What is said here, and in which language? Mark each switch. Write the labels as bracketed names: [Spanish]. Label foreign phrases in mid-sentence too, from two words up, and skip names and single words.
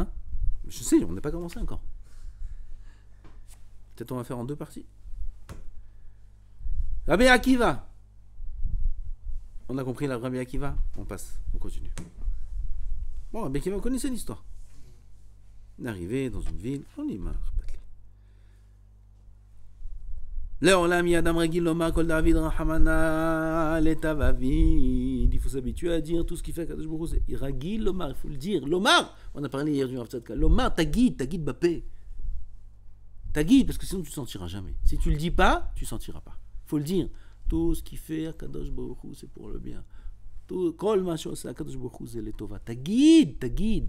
[French] Je sais, on n'a pas commencé encore. Peut-être on va faire en deux parties. Rabbi Akiva. On a compris la Rabbi Akiva? On passe, on continue. Bon, Rabbi Akiva, vous connaissez l'histoire. On est arrivé dans une ville, on y marche. [Hebrew] לעולם יאדם רגיל לומר [Aramaic] כל דעביד רחמנא לטב עביד. [French] Il faut s'habituer à dire tout ce qu'il fait [Hebrew] קדוש ברוך הוא. [French] C'est [Hebrew] יהא רגיל לומר, [French] il faut le dire. Lomar, on a parlé hier du Rav Tzadka. Lomar, [Hebrew] תגיד בפה. [French] Tagid, parce que sinon tu ne sentiras jamais. Si tu le dis pas, tu ne sentiras pas. Il faut le dire. Tout ce qu'il fait [Hebrew] קדוש ברוך הוא, [French] c'est pour le bien. [Hebrew] כל מה שהוא, [French] c'est [Hebrew] קדוש ברוך הוא, [French] c'est Letova. Tagid.